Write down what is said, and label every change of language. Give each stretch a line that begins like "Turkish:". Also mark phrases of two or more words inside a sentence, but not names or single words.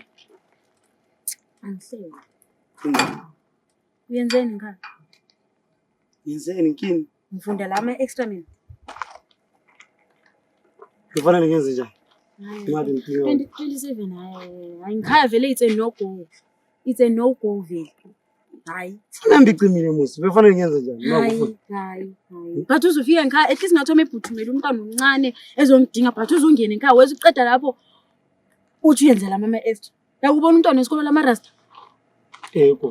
North Ndebele: Angihleli. Uyenzeni ngaka? Yenzeni nkini? Ngifunda la extra mina. Kufanele ngenze njani? Imali 27 hayi ngikhaya vele
English: it's a no go. It's a no go vele. Hayi.
North Ndebele: Fanele ngicimile musi. Kufanele ngenze njani? Hayi. But uzofika ngikhaya
English: at least
North Ndebele: ngathoma ebhuthumela umntwana omncane ezongidinga but uzongena ngikhaya weza uqeda lapho uthi uyenzela mama extra. Yakubona umntwana wesikolo lamarasta. Eko.